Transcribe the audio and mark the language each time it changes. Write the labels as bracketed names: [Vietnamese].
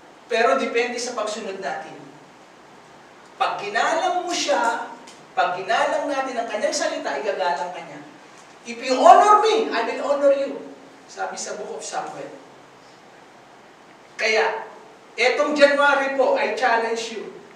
[Filipino] Pero depende sa pagsunod natin. Pag ginalang mo siya, pag ginalang natin ang Kanyang salita, igagalang ka niya. [English] If you honor me, I will honor you. [Filipino] Sabi sa Book of Samuel. Kaya, etong January po, [English] I challenge you.